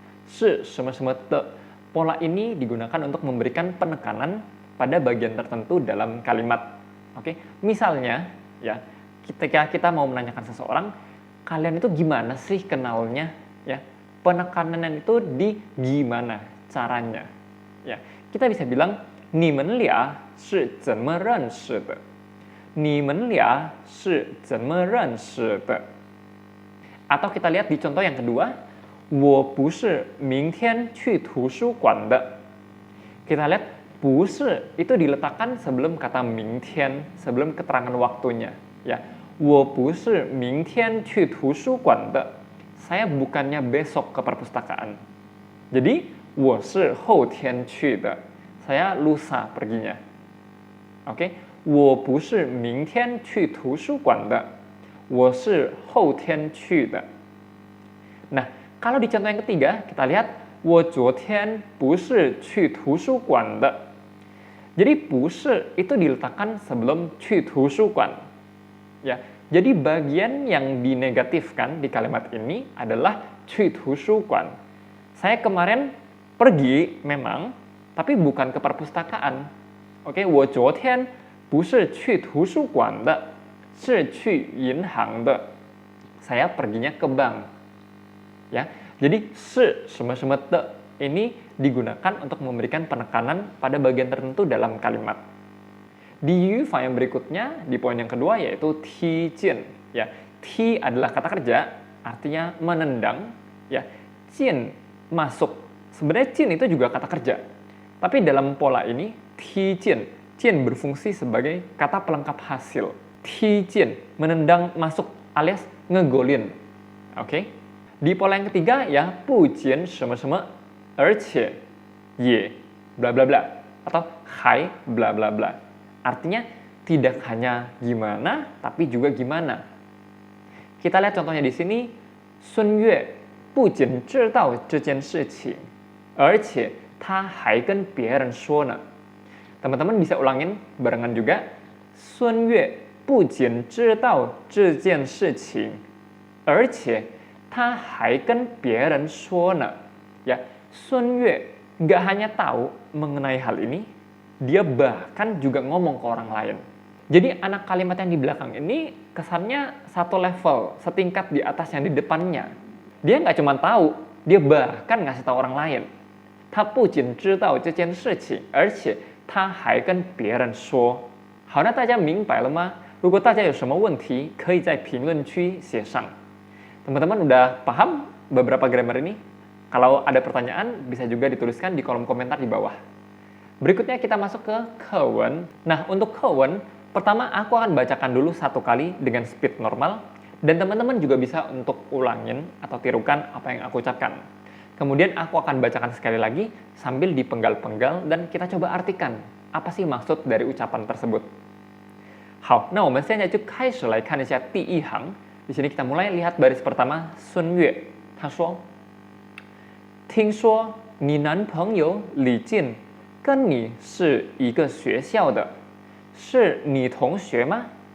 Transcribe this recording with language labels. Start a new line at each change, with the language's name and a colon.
Indonesian: Shi sheme sheme te. Pola ini digunakan untuk memberikan penekanan pada bagian tertentu dalam kalimat. Oke, misalnya, ya, ketika kita mau menanyakan seseorang, kalian itu gimana sih kenalnya, ya? Penekanan itu di gimana caranya, ya. Kita bisa bilang
Chinese: 你们俩是怎么认识的? 你们俩是怎么认识的?
Indonesian: Atau kita lihat di contoh yang kedua,
Chinese: 我不是明天去图书馆的.
Indonesian: Kita lihat 不是itu diletakkan sebelum kata 明天, sebelum keterangan waktunya, ya.
Chinese: 我不是明天去图书馆的.
Indonesian: Saya bukannya besok ke perpustakaan. Jadi,
Chinese: 我是后天去的.
Indonesian: Saya lusa perginya.
Chinese: Oke, 我不是明天去图书馆的. 我是后天去的. Nah,
Indonesian: Kalau di contoh yang ketiga, kita lihat
Chinese: 我昨天不是去图书馆的.
Indonesian: Jadi 不是itu diletakkan sebelum 去图书馆. Ya, jadi bagian yang dinegatifkan di kalimat ini adalah 去图书馆. Saya kemarin pergi memang, tapi bukan ke perpustakaan.
Chinese: Oke, 我昨天不是去图书馆的，是去银行的.
Indonesian: Saya perginya ke bank. Ya, jadi 是什么什么的 ini digunakan untuk memberikan penekanan pada bagian tertentu dalam kalimat. Di yufa yang berikutnya, di poin yang kedua yaitu ti jian. Ya, ti adalah kata kerja, artinya menendang. Ya, jian masuk. Sebenarnya jian itu juga kata kerja. Tapi dalam pola ini, ti jian. Jian berfungsi sebagai kata pelengkap hasil. Ti jian, menendang masuk alias ngegolin. Oke? Di pola yang ketiga ya,
Chinese: 不仅什么什么 而且也
Indonesian: bla bla bla atau 还 bla bla bla. Artinya tidak hanya gimana tapi juga gimana. Kita lihat contohnya di sini,
Chinese: 孙悦不仅知道这件事情，而且他还跟别人说呢.
Indonesian: Teman-teman bisa ulangin barengan juga.
Chinese: 孙悦不仅知道这件事情，而且他还跟别人说呢.
Indonesian: Ya, Sun Yue nggak hanya tahu mengenai hal ini, dia bahkan juga ngomong ke orang lain. Jadi anak kalimat yang di belakang ini kesannya satu level, setingkat di atas yang di depannya. Dia nggak cuma tahu, dia bahkan ngasih tahu orang lain.
Chinese: 他不仅知道这件事情，而且他还跟别人说。好，那大家明白了吗？如果大家有什么问题，可以在评论区写上。
Indonesian: Teman-teman udah paham beberapa grammar ini? Kalau ada pertanyaan, bisa juga dituliskan di kolom komentar di bawah. Berikutnya kita masuk ke kewen. Nah, untuk kewen, pertama aku akan bacakan dulu satu kali dengan speed normal, dan teman-teman juga bisa untuk ulangin atau tirukan apa yang aku ucapkan. Kemudian aku akan bacakan sekali lagi sambil dipenggal-penggal dan kita coba artikan apa sih maksud dari ucapan tersebut.
Chinese: 好，那我们现在就开始来看一下第一行。
Indonesian: Di sini kita mulai lihat baris pertama, Sun Yue.
Chinese: 他说，听说你男朋友李进跟你是一个学校的，是你同学吗？